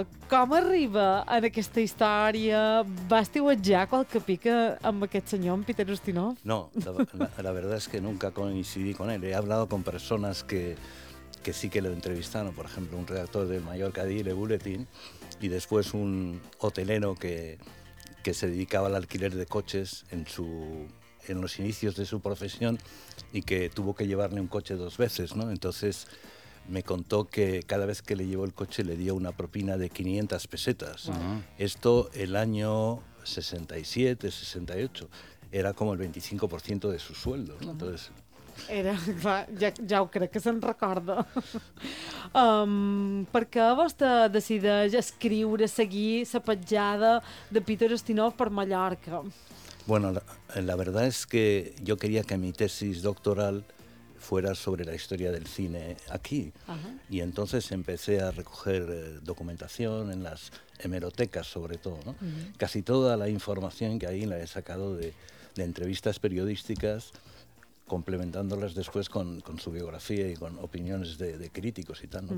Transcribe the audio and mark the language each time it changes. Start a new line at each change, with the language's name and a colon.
Catalan: Com arriba en aquesta història? Va estiuetjar qualque pica amb aquest senyor, en Peter Ustinov?
Spanish: No, la verdad es que nunca coincidí con él. He hablado con personas que sí que lo entrevistaron, por ejemplo, un redactor del Mallorca Daily Bulletin y después un hotelero que se dedicaba al alquiler de coches en los inicios de su profesión y que tuvo que llevarle un coche dos veces, ¿no? Entonces me contó que cada vez que le llevó el coche le dio una propina de 500 pesetas. Uh-huh. Esto el año 67, 68, era como el 25% de su sueldo, ¿no? Entonces
Catalan: era, clar, ja ho crec que se'n recorda. Per què vostè decideix escriure, seguir la petjada de Peter Ustinov per Mallorca?
Spanish: Bueno, la verdad es que yo quería que mi tesis doctoral fuera sobre la historia del cine aquí. Uh-huh. Y entonces empecé a recoger documentación en las hemerotecas, sobre todo, ¿no? Uh-huh. Casi toda la información que ahí la he sacado de entrevistas periodísticas, complementándolas después con su biografía y con opiniones de críticos y tal, ¿no? Uh-huh.